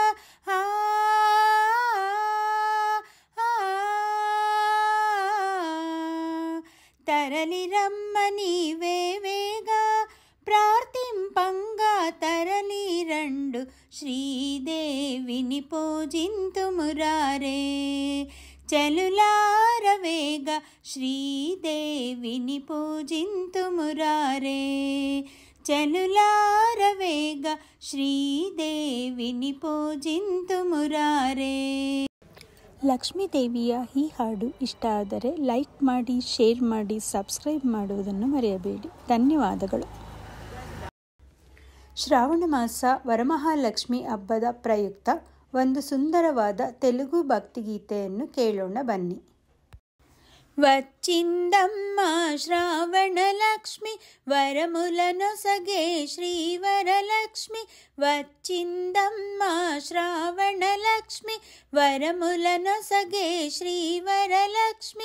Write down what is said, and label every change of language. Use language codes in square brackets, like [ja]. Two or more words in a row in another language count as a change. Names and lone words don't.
[te] తరలి రమ్మని వేవేగా ప్రార్థింపంగా తరలి రండు శ్రీదేవిని పూజింతుమురారే చెలులారవేగా శ్రీదేవిని పూజింతుమురారే చెలులారవేగా శ్రీదేవిని పూజింతుమురారే. [kn] ಲಕ್ಷ್ಮೀದೇವಿಯ ಈ ಹಾಡು ಇಷ್ಟ ಆದರೆ ಲೈಕ್ ಮಾಡಿ, ಶೇರ್ ಮಾಡಿ, ಸಬ್ಸ್ಕ್ರೈಬ್ ಮಾಡುವುದನ್ನು ಮರೆಯಬೇಡಿ. ಧನ್ಯವಾದಗಳು. ಶ್ರಾವಣ ಮಾಸ ವರಮಹಾಲಕ್ಷ್ಮಿ ಹಬ್ಬದ ಪ್ರಯುಕ್ತ ಒಂದು ಸುಂದರವಾದ ತೆಲುಗು ಭಕ್ತಿಗೀತೆಯನ್ನು ಕೇಳೋಣ ಬನ್ನಿ. [te] వచ్చిందమ్మ శ్రావణలక్ష్మి వరములనొసగే శ్రీవరలక్ష్మి. వచ్చిందమ్మ శ్రావణలక్ష్మి వరములనొసగే శ్రీవరలక్ష్మి.